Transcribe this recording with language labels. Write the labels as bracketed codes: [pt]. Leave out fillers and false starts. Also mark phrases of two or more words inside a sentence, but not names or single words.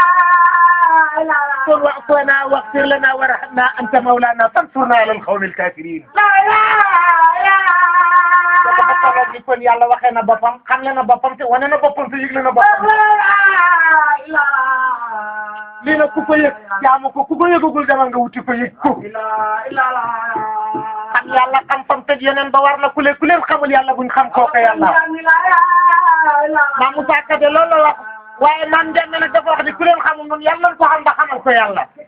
[ar] قل واعطنا واغفر لنا وارحمنا أنت مولانا فانصرنا على القوم الكافرين [wo] kon yàlla waxee na boppam xamle na boppam te wane na boppam te yëgle na boppam lii nag ku ko yëg jaamu ko ku ko yëgagul demal nga wuti ko yëg ko xam yàlla xam fam teg yeneen ba war na ku leen xamul yàlla buñ xam kooka yàlla Maam Moussa Kade loolu la wax waaye man Ndiame nag dafa wax ni ku leen xamul noonu yàlla nañ ko xam ba xamal ko yàlla